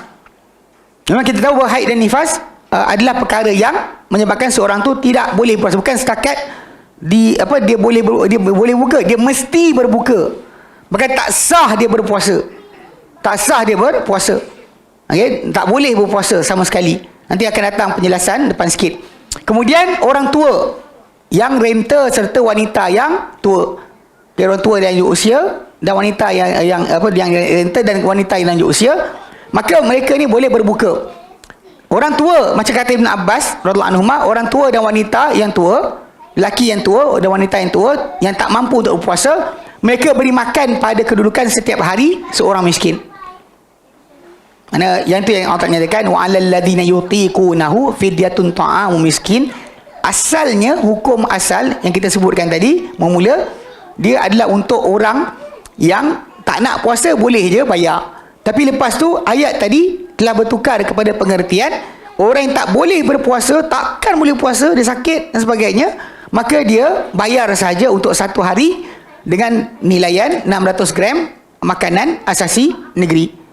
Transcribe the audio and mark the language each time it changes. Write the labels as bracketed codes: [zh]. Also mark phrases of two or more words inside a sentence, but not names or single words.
[ms] Memang kita tahu bahawa haid dan nifas adalah perkara yang menyebabkan seorang tu tidak boleh puasa. Bukan setakat dia boleh buka, dia mesti berbuka. Bahkan tak sah dia berpuasa. Okey, tak boleh berpuasa sama sekali. Nanti akan datang penjelasan depan sikit. Kemudian orang tua yang renta serta wanita yang tua. Orang tua yang lanjut usia dan wanita yang renta dan wanita yang lanjut usia, maka mereka ni boleh berbuka. Orang tua, macam kata Ibn Abbas [ar] رضي الله عنه, [ms] orang tua dan wanita yang tua, lelaki yang tua dan wanita yang tua yang tak mampu untuk berpuasa, mereka beri makan pada kedudukan setiap hari seorang miskin. Mana yang tu yang Allah nyatakan [ar] وعلى الذين يطيقونه فدية طعام مسكين. [ms] Asalnya, hukum asal yang kita sebutkan tadi memula, dia adalah untuk orang yang tak nak puasa boleh je bayar. Tapi lepas tu ayat tadi telah bertukar kepada pengertian orang yang tak boleh berpuasa, takkan boleh puasa, dia sakit dan sebagainya, maka dia bayar saja untuk satu hari dengan nilaian 600 gram makanan asasi negeri.